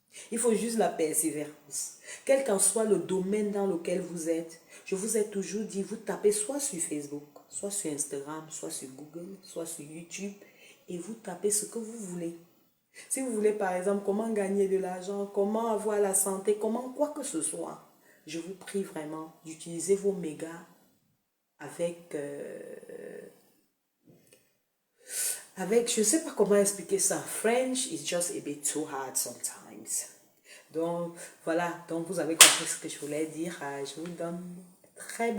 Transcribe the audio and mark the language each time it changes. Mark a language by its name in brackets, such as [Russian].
[French] Il faut juste la persévérance. Quel qu'en soit le domaine dans lequel vous êtes, je vous ai toujours dit, vous tapez soit sur Facebook, soit sur Instagram, soit sur Google, soit sur YouTube, et vous tapez ce que vous voulez. Si vous voulez par exemple comment gagner de l'argent, comment avoir la santé, comment quoi que ce soit, je vous prie vraiment d'utiliser vos mégas avec je ne sais pas comment expliquer ça. [English] French is just a bit too hard sometimes. [French] Donc, voilà. Donc, vous avez compris ce que je voulais dire. Je vous donne très belle